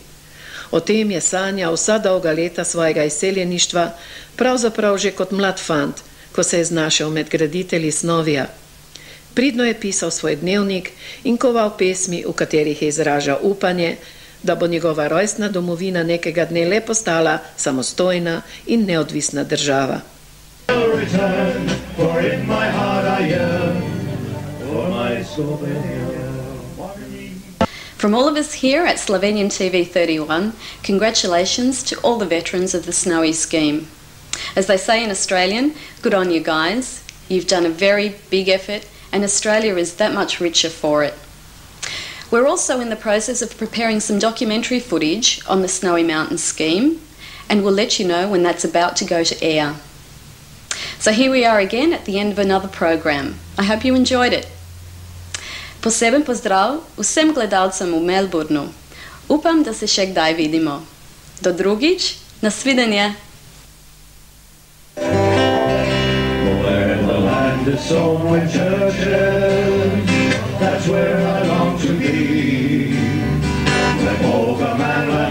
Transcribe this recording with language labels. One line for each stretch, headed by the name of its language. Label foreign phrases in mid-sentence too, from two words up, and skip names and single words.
Slovenian: O tem je sanjal vsa dolga leta svojega izseljeništva, pravzaprav že kot mlad fant, ko se je znašel med graditelji Snovija. Pridno je pisal svoj dnevnik in koval pesmi, v katerih je izražal upanje, da bo njegova rojstna domovina nekega dne le postala samostojna in neodvisna država.
English: From all of us here at Slovenian TV 31, congratulations to all the veterans of the Snowy scheme. As they say in Australian, good on you guys. You've done a very big effort and Australia is that much richer for it. We're also in the process of preparing some documentary footage on the Snowy Mountain scheme and we'll let you know when that's about to go to air. So here we are again at the end of another program. I hope you enjoyed it.
Slovenian: Poseben pozdrav vsem gledalcem v Melbourneu. Upam, da se še kdaj vidimo. Do drugič, nasvidenje!
English: Where the land is sown with churches, that's where I long to be. When over man